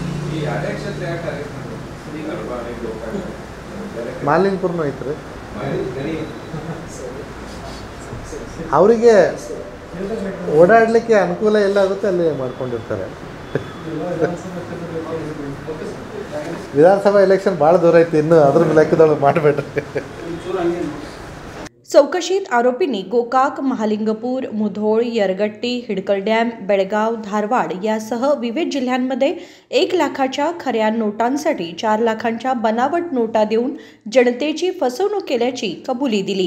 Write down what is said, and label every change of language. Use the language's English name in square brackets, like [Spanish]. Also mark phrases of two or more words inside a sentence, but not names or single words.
[Kannada] ಮಹಾಲಿಂಗಪುರನೂ ಐತ್ರಿ. ಅವರಿಗೆ ಓಡಾಡಲಿಕ್ಕೆ ಅನುಕೂಲ ಎಲ್ಲ ಆಗುತ್ತೆ ಅಲ್ಲಿ ಮಾಡ್ಕೊಂಡಿರ್ತಾರೆ. ವಿಧಾನಸಭಾ ಎಲೆಕ್ಷನ್ ಭಾಳ ದೂರ ಐತಿ, ಇನ್ನು ಅದ್ರ ಲೆಕ್ಕದೊಳಗೆ ಮಾಡಬೇಡ್ರಿ. [Marathi] चौकशीत आरोपींनी गोकाक, महालिंगपूर, मुधोळ, यरगट्टी, हिडकल डॅम, बेळगाव, धारवाड यासह विविध जिल्ह्यांमध्ये 1 लाखाच्या खऱ्या नोटांसाठी 4 लाखांच्या बनावट नोटा देऊन जनतेची फसवणूक केल्याची कबुली दिली.